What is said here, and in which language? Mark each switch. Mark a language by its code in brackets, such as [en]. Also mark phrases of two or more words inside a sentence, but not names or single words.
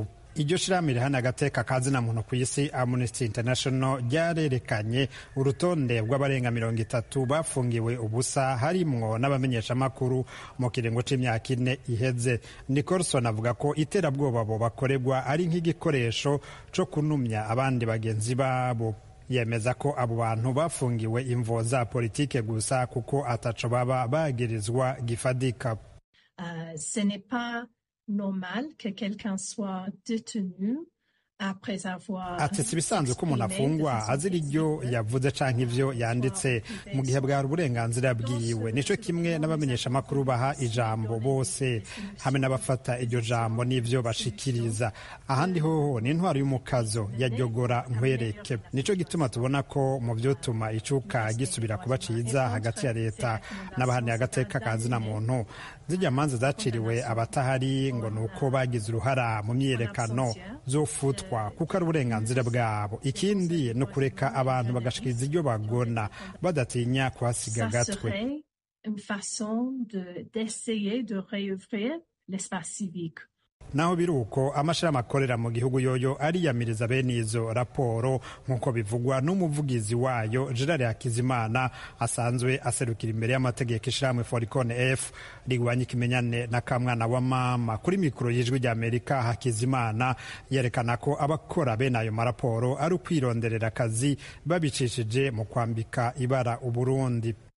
[rn] Iryo shirahamwe rihana agateka kazina muntu ku isi Amnesty International ryarerekanye urutonde rw'abarenga 30 bafungiwe ubusa, harimwo n'abamenyesha makuru mu kiringo c'imyaka 4 iheze. Nicholson avuga ko iterabwoba bo bakorerwa ari nk'igikoresho co kunumya abandi bagenzi babo. Yemeza ko abo bantu bafungiwe imvo za politike gusa kuko ataco baba bagirizwa gifadika. [fr] Ce n'est pas normal que quelqu'un soit détenu après avoir. [rn] Ati si bisanzwe ko umuntu afungwa azira iryo yavuze canke ivyo yanditse mu gihe bwari uburenganzira bwiwe. Nico kimwe n'abamenyesha makuru baha ijambo bose hamwe n'abafata iryo jambo n'ivyo bashikiriza. Ahandi hoho ni intwaro y'umukazo yajyogora nkwereke. Nico gituma tubona ko mu vyotuma icuka gisubira kuba ciza hagati ya leta n'abaharanira agateka kazina muntu. Zijya manza zaciriwe abatahari ngo nuko bagize uruhara mu myerekano zofutwa kuko ari uburenganzira bwabo. Ikindi no kureka abantu bagashikiriza iryo bagona badatinya kuhasiga gatwe. [fr] Une façon d'essayer de réouvrir l'espace civique. [rn] Naho biruko amashirahamwe akorera mu gihugu yoyo ariyamiriza bene izo raporo nk'uko bivugwa n'umuvugizi wayo Gerard Hakizimana asanzwe aserukira imbere y'amategeko ishirahamwe Foricon F rigwanya ikimenyane na kamwana wa mama. Kuri mikoro y'ijwi ry'Amerika Hakizimana yerekana ko abakora bene ayo maraporo ari ukwironderera akazi babicishije mu kwambika ibara Uburundi.